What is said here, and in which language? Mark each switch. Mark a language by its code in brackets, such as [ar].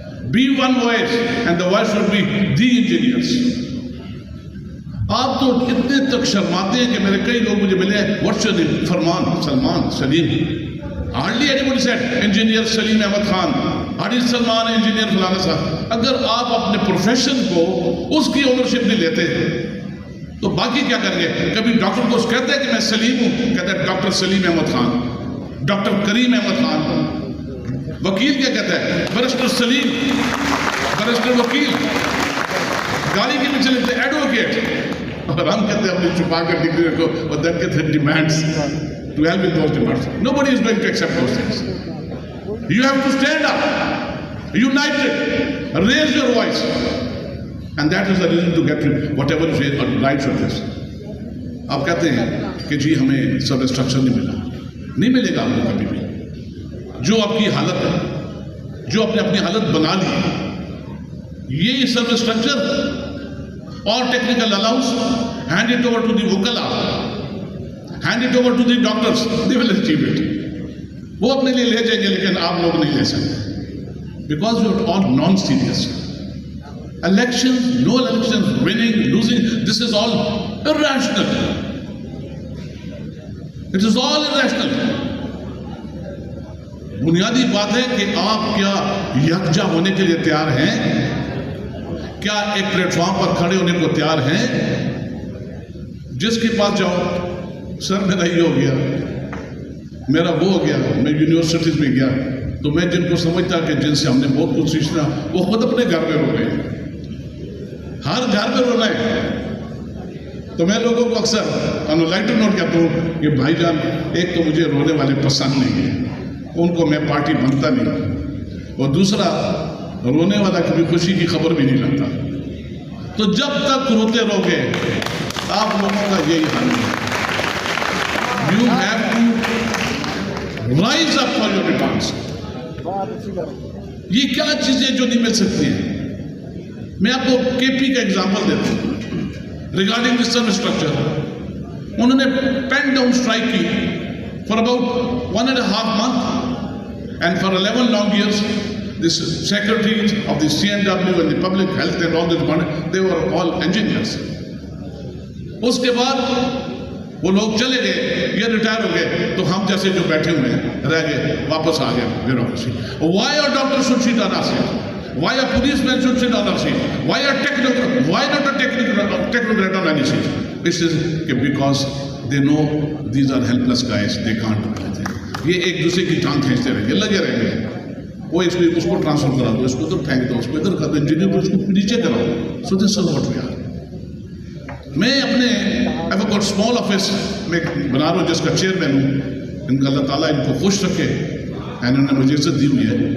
[en] Be one voice, and the voice should be the engineers. [ur] آپ تو اتنے تک شرماتے ہیں کہ میرے کئی لوگ مجھے ملے ہیں, [en] what's your name? [ur] فرمان, سلمان, سلیم. [en] Hardly anybody said engineer Salim Ahmed Khan, Hadi Salman, engineer [ur] فلانا صاحب. اگر آپ اپنے پروفیشن کو اس کی اونرشپ نہیں لیتے تو باقی کیا کریں گے؟ کبھی ڈاکٹر کو کہتے ہیں کہ میں سلیم ہوں, کہتا ہے ڈاکٹر سلیم احمد خان, ڈاکٹر کریم احمد خان. وکیل کیا کہتا ہے؟ برسٹر سلیم, برسٹر وکیل. گاڑی کے پیچھے لکھتے ہیں ایڈوکیٹ, اور ہم کہتے ہیں اپنی چھپا کر ڈگری رکھو, اور [en] then get the demands to help with those demands. Nobody is going to accept those things. You have to stand up, united, raise your voice, and that is the reason to get whatever rights of this. [ur] آپ کہتے ہیں کہ جی ہمیں سب structure نہیں ملا, نہیں ملے گا آپ کو کبھی بھی. جو آپ کی حالت ہے, جو آپ نے اپنی حالت بنا لی, یہ سب اسٹرکچر اور technical allowance, [en] hand it over to the وکلا, hand it over to the doctors, they will achieve it. [ur] وہ اپنے لیے لے جائیں گے, لیکن آپ لوگ نہیں لے سکتے, [en] because you are all non-serious. Elections, no elections, winning, losing, this is all irrational. It is all irrational. [ur] بنیادی بات ہے کہ آپ کیا یکجا ہونے کے لیے تیار ہیں؟ کیا ایک پلیٹ فارم پر کھڑے ہونے کو تیار ہیں؟ جس کے پاس جاؤ, سر میرا یہ ہو گیا, میرا وہ ہو گیا, میں یونیورسٹیز میں گیا تو میں جن کو سمجھتا کہ جن سے ہم نے بہت کچھ سیکھنا, وہ خود اپنے گھر پہ رو رہے ہیں, ہر گھر پہ رونا ہے. تو میں لوگوں کو اکثر لائٹر نوٹ کہتا ہوں کہ بھائی جان, ایک تو مجھے رونے والے پسند نہیں ہیں, ان کو میں پارٹی بنتا نہیں, اور دوسرا رونے والا کبھی خوشی کی خبر بھی نہیں لاتا. تو جب تک روتے رہو گے آپ لوگوں کا یہی حال ہے. [en] You have to rise up for your demands. [ur] یہ کیا چیزیں جو نہیں مل سکتی ہیں؟ میں آپ کو کے پی کا ایگزامپل دیتا ہوں. [en] regarding this substructure, [ur] انہوں نے [en] Pen down strike کی for about 1.5 months, and for 11 long years the secretaries of the CNW and the public health and all this, they were all engineers. [ur] اس کے بعد وہ لوگ چلے گئے, یہ ریٹائر ہو گئے, تو ہم جیسے جو بیٹھے ہوئے ہیں رہ گئے, واپس آ گئے bureaucracy. [en] Why a doctor should sit on our seat? Why a policeman should sit on our seat? Why not a technocrat on any seat? This is because they know these are helpless guys, they can't do anything. [ur] یہ ایک دوسرے کی ٹانگ کھینچتے رہیں گے, لگے رہیں گے. وہ اس کو ٹرانسفر کرا دو, اس کو ادھر پھینک دو, اس کو ادھر کر دو, انجینئر کو اس کو نیچے کراؤ. [en] So this is what we are. [ur] میں اپنے ایف اے اسمال آفس میں بنا رہا ہوں جس کا چیئرمین ہوں. ان کا اللہ تعالیٰ ان کو خوش رکھے, انہوں نے مجھے عزت دی ہوئی ہے.